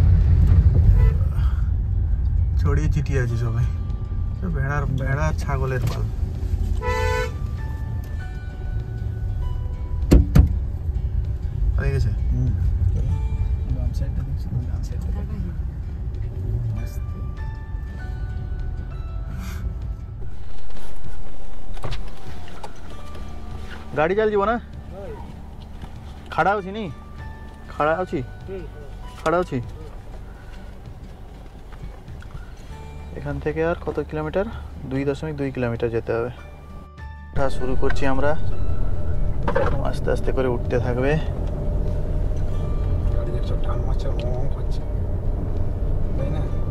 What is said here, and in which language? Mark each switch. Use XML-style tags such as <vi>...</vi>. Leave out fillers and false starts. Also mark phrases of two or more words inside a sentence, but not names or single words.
<bn>ছড়িয়ে ছিটিয়ে আছে সবাই, ভেড়া ছাগলের পাল। হয়ে গেছে। বাম সাইডটা দেখছি, ডান সাইডটা</bn> <or>ଗାଡ଼ି ଚାଲିଯିବ ନା? ଖାଡ଼ା ଅଛି ନି? ଖାଡ଼ା ଅଛି,</or> <bn>খাড়া আছি। এখান থেকে আর কত কিলোমিটার? 2.2 কিলোমিটার যেতে হবে। ওঠা শুরু করছি আমরা, আস্তে আস্তে করে উঠতে থাকবে। গাড়ি দেখছো টান মারছে, মম করছে, তাই না?</bn>